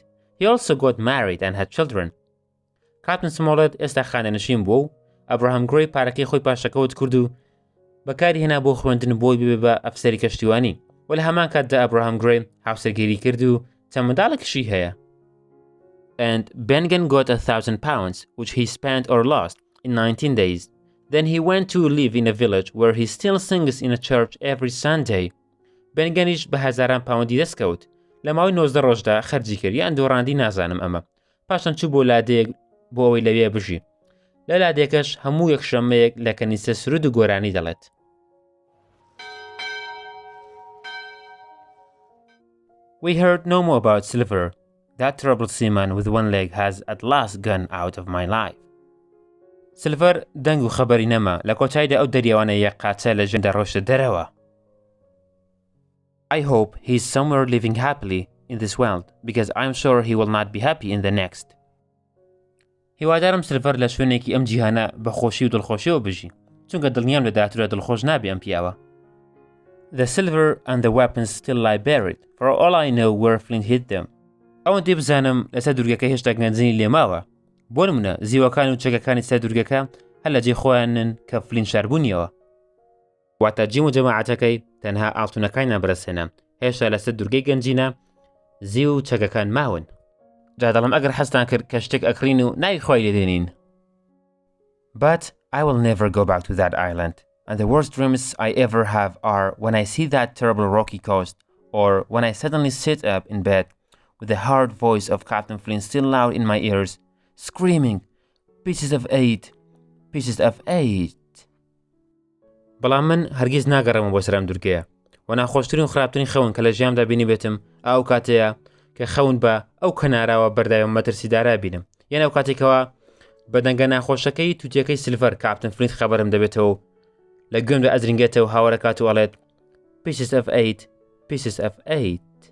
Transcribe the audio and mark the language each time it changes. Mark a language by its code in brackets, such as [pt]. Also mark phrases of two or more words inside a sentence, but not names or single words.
[en] He also got married and had children. [ckb] Captain Smollett ئێستا خانەنشین بووە و ئەبراهام گڕی پارەکەی خۆی پاشەکەوت کرد و بەکاری هێنا بۆ خوێندن بۆی ببێ بە ئەفسەری کەشتیوانی و لە هەمان کاتدا ئەبراهام گڕی هاوسەرگیری کرد و چەند منداڵێکیشی هەیە. [en] And Bengen got £1,000, which he spent or lost in 19 days. Then he went to live in a village where he still sings in a church every Sunday. [ckb] Benganish بە هەزاران پاوەندی دەستکەوت لە ماوەی 19 ڕۆژدا خەرجی کرد یان دۆڕاندی نازانم ئەمە. پاشان چوو بۆ لادێک بۆ ئەوەی لەوێ بژی. لە لادێکەش هەموو یەکشەممەیەک لە کەنیسە سرود و گۆرانی دەڵێت. [en] We heard no more about Silver. That terrible seaman with one leg has at last gone out of my life. [ckb] Silver دەنگ و خەبەری نەما لە کۆتاییدا ئەو دەریاوانە یەک قاچە لە ژێندا ڕۆشتە دەرەوە. [en] I hope he is somewhere living happily in this world, because I'm sure he will not be happy in the next. [ckb] هیوادارم سلڤەر لە شوێنێکی ئەم جیهانە بە خۆشی و دڵخۆشیەوە بژی چونکە دڵنیام لە داهاتوودا دڵخۆش نابێ ئەم پیاوە. [en] The silver and the weapons still lie buried, for all I know where Flint hid them. [ckb] ئەوەندەی بزانم لەسەر دوورگەکە هێشتا گەنجینی لێماوە. بۆ نمونە زیوەکان و چەکەکانی سەر دوورگەکە هەر لە جێ خۆیانن کە فلین شاربوونیەوە. واتە جیم و جەماعەتەکەی تەنها ئاڵتونەکانیان بەرزهێنا هێشتا لەسەر دوورگەی گەنجینە زی و چەکەکان ماون. جا دەڵم ئەگەر حەستان کرد کە شتێک ئەکڕین و ناوی خۆی لێدێنین. [en] But I will never go back to that island, and the worst dreams I ever have are when I see that terrible rocky coast, or when I suddenly sit up in bed with the hard voice of Captain Flint still loud in my ears, screaming, "Pieces of 8! Pieces of 8!" [ckb] بەڵام من هەرگیز ناگەڕێمەوە بۆ سەرم دوورگەیە و ناخۆشترین و خراپترین خەون کە لە ژیانمدا بینی بێتم ئەو کاتەیە کە خەون بە ئەو کەناراوە بەرداوی مەترسیدارا بینم یان ئەو کاتێکەوە بە دەنگە ناخۆشەکەی تووتیەکەی سلڤەر کاپتن فلینت خەبەرم دەبێتەوە لە گوێمدا ئەزرینگێتەوە هاوەرە کات و ئەڵێت [en] "Pieces of 8! Pieces of 8!"